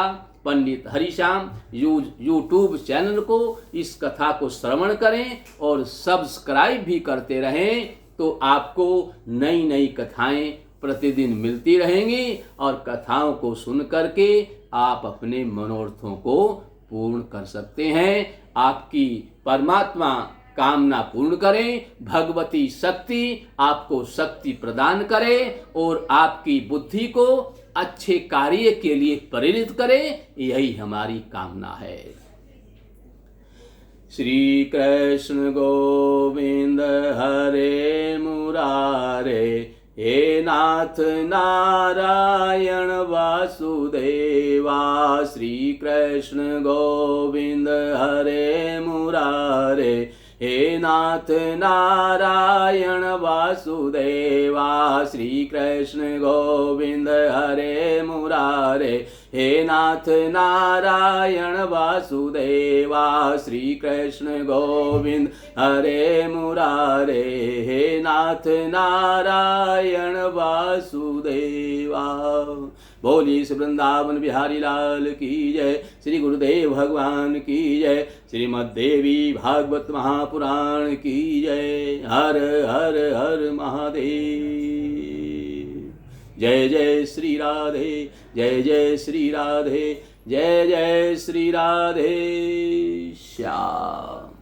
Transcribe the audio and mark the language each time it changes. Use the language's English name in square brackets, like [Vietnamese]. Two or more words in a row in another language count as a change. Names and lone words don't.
[Hindi] पंडित हरिश्याम [English] YouTube channel [Hindi] को इस कथा को श्रवण करें और सब्सक्राइब भी करते रहें, तो आपको नई नई कथाएं प्रतिदिन मिलती रहेंगी, और कथाओं को सुन करके आप अपने मनोरथों को पूर्ण कर सकते हैं। आपकी परमात्मा कामना पूर्ण करें, भगवती शक्ति आपको शक्ति प्रदान करे और आपकी बुद्धि को अच्छे कार्य के लिए प्रेरित करे, यही हमारी कामना है। [Sanskrit] श्री कृष्ण गोविंद हरे मुरारे, हे नाथ नारायण वासुदेवा। श्री कृष्ण गोविंद हरे मुरारे, हे नाथ नारायण वासुदेवा। श्री कृष्ण गोविंद हरे मुरारे, हे नाथ नारायण वासुदेवा। श्री कृष्ण गोविंद हरे मुरारे, हे नाथ नारायण वासुदेवा। [Hindi] बोली श्री वृंदावन बिहारी लाल की जय, श्री गुरुदेव भगवान की जय, श्रीमद् देवी भागवत महापुराण की जय। हर हर हर महादेव। जय जय श्री राधे, जय जय श्री राधे, जय जय श्री राधे श्याम।